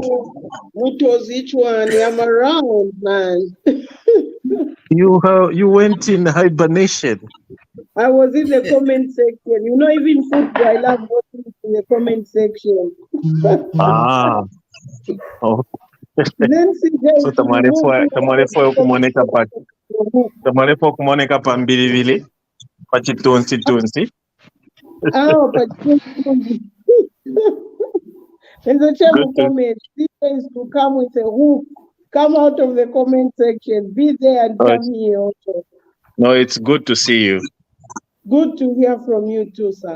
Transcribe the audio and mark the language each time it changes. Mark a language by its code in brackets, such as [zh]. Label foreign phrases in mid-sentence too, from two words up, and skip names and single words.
[en] What was each one? I'm around, man. You went in hibernation. I was in the comment section. You know, even football, I love watching in the comment section. Ah. Oh. Then CJ [bem] So tamarefo kumoneka pa mbilivili pa chitonsi. [en] Oh, but there's a channel Good to comment. CJ is to come with a hook. Come out of the comment section. Be there and come here also. No, it's good to see you. Good to hear from you too, sir.